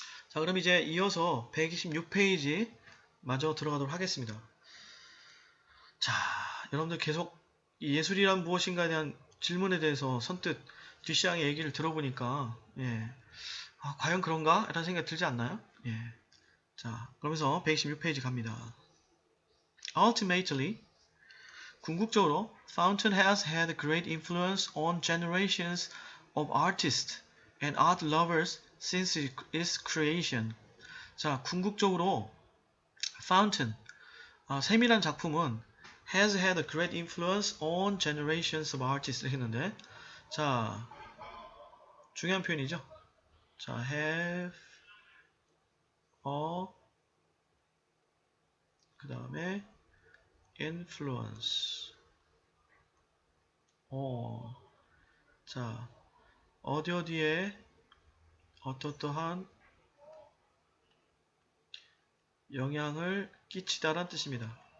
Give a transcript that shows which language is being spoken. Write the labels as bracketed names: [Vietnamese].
[Korean] 자, 그럼 이제 이어서 126페이지 마저 들어가도록 하겠습니다. 자, 여러분들 계속 예술이란 무엇인가에 대한 질문에 대해서 선뜻 뒷시장의 얘기를 들어보니까 과연 그런가? 라는 생각이 들지 않나요? 자, 그러면서 126페이지 갑니다. [English] Ultimately, [Korean] 궁극적으로 [English] Fountain has had great influence on generations of artists and art lovers since its creation. [Korean] 자, 궁극적으로 Fountain, 샘이란 작품은 [English] has had a great influence on generations of artists [Korean] 했는데, 자, 중요한 표현이죠. 자, [English] have a [Korean] 그 다음에 [English] influence. [Korean] 자, 어디에 어떠한 영향을 끼치다란 뜻입니다.